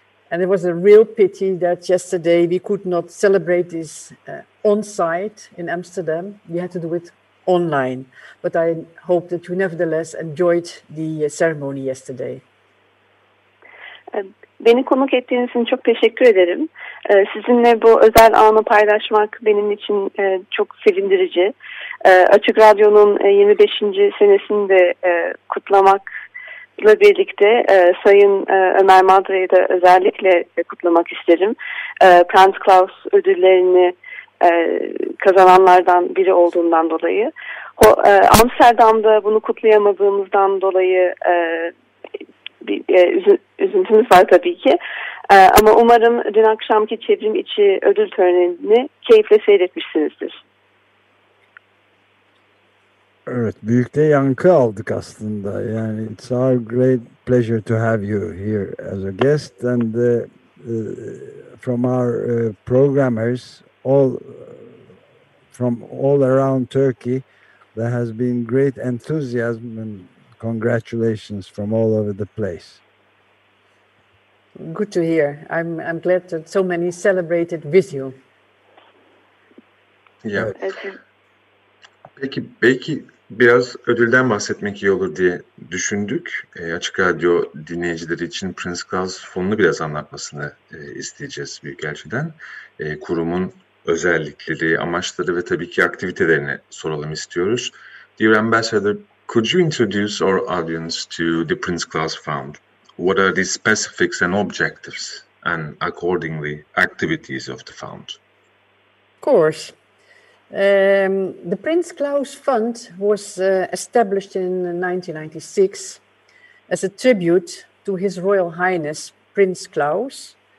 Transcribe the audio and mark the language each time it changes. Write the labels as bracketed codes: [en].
[en] And it was a real pity that yesterday we could not celebrate this on-site in Amsterdam. We had to do it online. But I hope that you nevertheless enjoyed the ceremony yesterday. [tr] Beni konuk ettiğiniz için çok teşekkür ederim. Sizinle bu özel anı paylaşmak benim için çok sevindirici. Açık Radyo'nun 25. senesini de kutlamak ile birlikte Sayın Ömer Madra'yı da özellikle kutlamak isterim. Prince Claus ödüllerini kazananlardan biri olduğundan dolayı. Amsterdam'da bunu kutlayamadığımızdan dolayı bir üzüntümüz var tabii ki. Ama umarım dün akşamki çevrim içi ödül törenini keyifle seyretmişsinizdir. Evet, büyük de yankı aldık aslında. [en] Yani it's our great pleasure to have you here as a guest, and from our programmers all from all around Turkey, there has been great enthusiasm and congratulations from all over the place. Good to hear. I'm glad that so many celebrated with you. Yeah. [tr] Peki, belki biraz ödülden bahsetmek iyi olur diye düşündük. Açık Radyo dinleyicileri için Prince Claus Fonu'nu biraz anlatmasını isteyeceğiz Büyükelçiden. Kurumun özellikleri, amaçları ve tabii ki aktivitelerini soralım istiyoruz. [en] Dear Ambassador, could you introduce our audience to the Prince Claus Fund? What are the specifics and objectives and accordingly activities of the fund? Of course. The Prince Claus Fund was established in 1996 as a tribute to His Royal Highness Prince Claus,